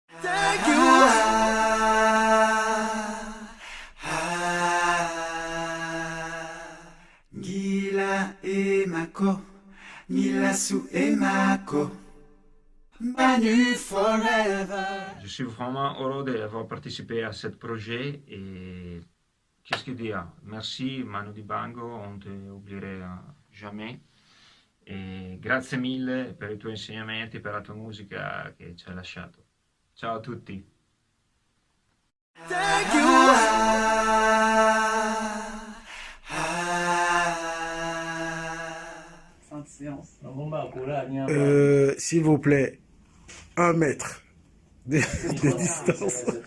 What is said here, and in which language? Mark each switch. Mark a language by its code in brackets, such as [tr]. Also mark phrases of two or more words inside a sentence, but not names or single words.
[fr] Gila et Mako, Nilasu et Mako, Manu Forever. Je suis vraiment heureux d'avoir participé à ce projet et qu'est-ce que dire? Merci Manu Dibango, on ne te oubliera jamais. [it] E grazie mille per i tuoi insegnamenti e per la tua musica che ci hai lasciato. Ciao a tutti. [fr] S'il vous plaît, 1 mètre de distance.